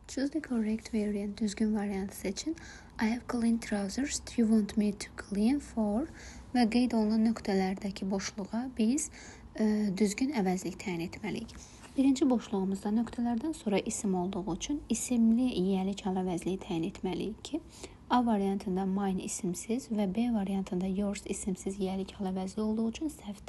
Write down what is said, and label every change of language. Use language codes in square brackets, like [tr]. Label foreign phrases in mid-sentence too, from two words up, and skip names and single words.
[en] Choose the correct variant. [az] Düzgün variantı seçin. [en] I have clean trousers. Do you want me to clean for? [az] Və qeyd olunan nöqtələrdəki boşluğa biz düzgün əvəzlik təyin etməliyik. Birinci boşluğumuzda nöqtələrdən sonra isim olduğu üçün isimli yiyəlik hal əvəzliyi təyin etməliyik ki, A variantında mine isimsiz və B variantında yours isimsiz yiyəlik hal əvəzliyi olduğu üçün səhvdir.